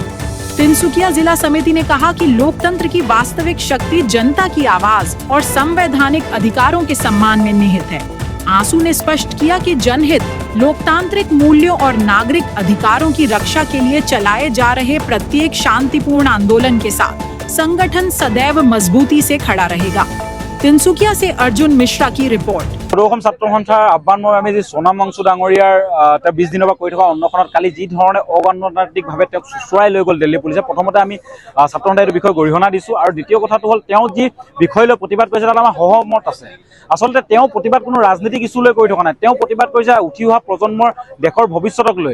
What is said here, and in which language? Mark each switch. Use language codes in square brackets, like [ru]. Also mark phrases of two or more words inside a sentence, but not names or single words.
[hi] तिनसुकिया जिला समिति ने कहा कि लोकतंत्र की वास्तविक शक्ति जनता की आवाज और संवैधानिक अधिकारों के सम्मान में निहित है। आंसू ने स्पष्ट किया कि जनहित, लोकतांत्रिक मूल्यों और नागरिक अधिकारों की रक्षा के लिए चलाए जा रहे प्रत्येक शांतिपूर्ण आंदोलन के साथ संगठन सदैव मजबूती से खड़ा रहेगा। तिनसुकिया से अर्जुन मिश्रा की रिपोर्ट। [as] সদৌ ছাত্ৰ সন্থাৰ আহ্বান মৰ্মে আমি সোনাম वांगचुक ডাঙৰীয়াৰ 20 দিনৰ পৰা কৰি থকা অন্বেষণত কালি যি ধৰণে অগণতান্ত্ৰিকভাৱে তেওঁক চুচুৰাই লৈ গ'ল দিল্লী পুলিচে, প্ৰথমতে আমি ছাত্ৰ সন্থাই এই বিষয়ে গৰিহণা দিছোঁ আৰু দ্বিতীয় কথাটো হ'ল তেওঁ যি বিষয় লৈ প্ৰতিবাদ কৰিছে তাত আমাৰ সহমত আছে। আচলতে তেওঁ প্ৰতিবাদ কোনো ৰাজনীতিক ইছ্যু লৈ কৰি থকা নাই, তেওঁ প্ৰতিবাদ কৰিছে উঠি অহা প্ৰজন্মৰ দেশৰ ভৱিষ্যতক লৈ।